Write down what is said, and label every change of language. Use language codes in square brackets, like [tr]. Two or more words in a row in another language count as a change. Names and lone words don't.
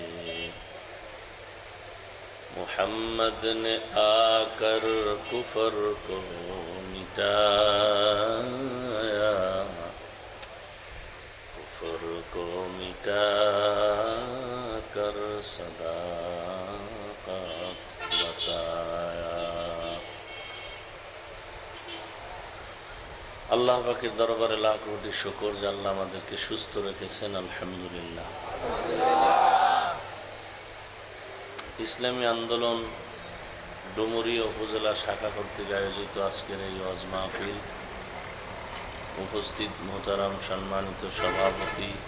[ur] محمد نے آ کر کفر کو مٹایا، کفر کو مٹا کر صداقت بتایا۔ [bn] আল্লাহ পাকের দরবারে লাখ কোটি শুকর যে আল্লাহ আমাদেরকে সুস্থ রেখেছেন, আলহামদুলিল্লাহ। ইসলামী আন্দোলন ডুমুরিয়া উপজেলা শাখা কর্তৃক আয়োজিত আজকের এই ওয়াজ মাহফিল, উপস্থিত মোহতারাম সম্মানিত সভাপতি,